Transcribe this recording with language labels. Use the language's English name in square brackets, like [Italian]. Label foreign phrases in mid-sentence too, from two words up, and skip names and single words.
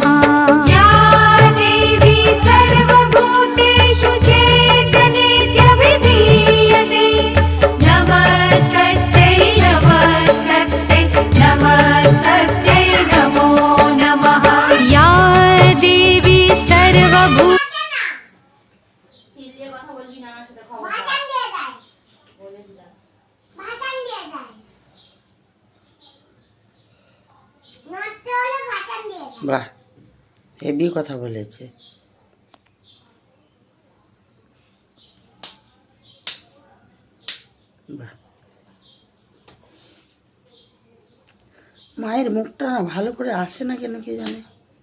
[Sanskrit] या देवी सर्वभूतेषु चेतनेत्यभिधीयते नमस्तस्यै नमस्तस्यै नमस्तस्यै नमो नमः। या देवी सर्वभूत [Bangla] বাহ, হেভি কথা বলেছে। বাহ, মায়ের মুখটা না ভালো করে আসে না কেন কি জানে।